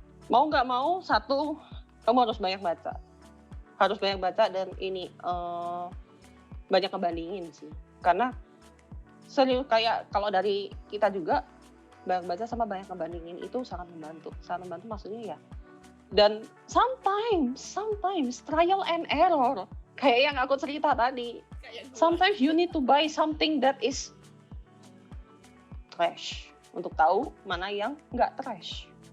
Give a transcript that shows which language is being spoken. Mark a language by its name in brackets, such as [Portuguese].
[Indonesian] Mau nggak mau, satu, kamu harus banyak baca. Harus banyak baca dan ini banyak ngebandingin sih. Karena serius, kayak kalau dari kita juga banyak baca sama banyak ngebandingin itu sangat membantu. Sangat membantu maksudnya ya. [English] Dan sometimes trial and error. [Indonesian] Kayak yang aku cerita tadi. [English] Sometimes you need to buy something that is trash [Indonesian] untuk tahu mana yang nggak trash.